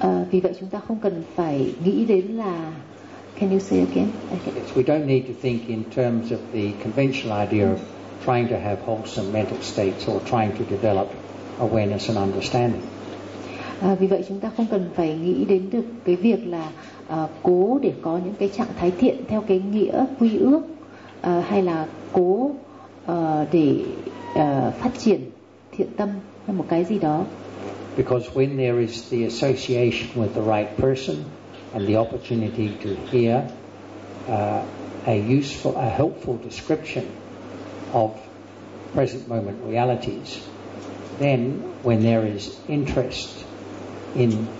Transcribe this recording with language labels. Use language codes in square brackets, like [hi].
[vi] Vì vậy chúng ta không cần phải nghĩ đến là [en] Can you say again? Okay. Yes, we don't need to think in terms of the conventional idea of trying to have wholesome mental states or trying to develop awareness and understanding. [vi] Vì vậy chúng ta không cần phải nghĩ đến được cái việc là cố để có những cái trạng thái thiện theo cái nghĩa quy ước hay là cố để phát triển thiện tâm hay một cái gì đó. [en] Because when there is the association with the right person and the opportunity to hear a helpful description of present moment realities, then when there is interest in